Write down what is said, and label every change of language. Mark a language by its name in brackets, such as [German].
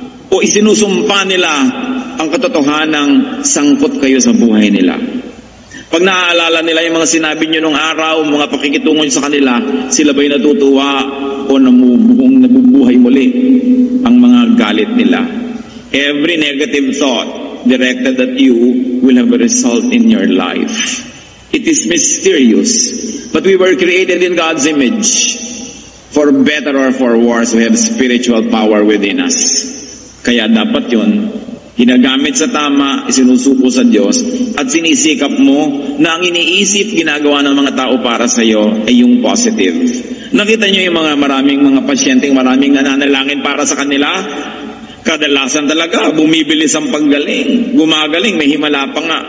[Filipino] O isinusumpa nila ang katotohanang sangkot kayo sa buhay nila? Pag naaalala nila yung mga sinabi nyo nung araw, mga pakikitungo nyo sa kanila, sila ba'y natutuwa o nabubuhay muli ang mga galit nila? [English] Every negative thought directed at you will have a result in your life. It is mysterious, but we were created in God's image. For better or for worse, we have spiritual power within us. [Filipino] Kaya dapat yun, ginagamit sa tama, isinusuko sa Diyos, at sinisikap mo na ang iniisip, ginagawa ng mga tao para sa iyo ay yung positive. Nakita nyo yung maraming mga pasyenteng maraming nananalangin para sa kanila? Kadalasan talaga, bumibilis ang paggaling. Gumagaling, may himala pa nga.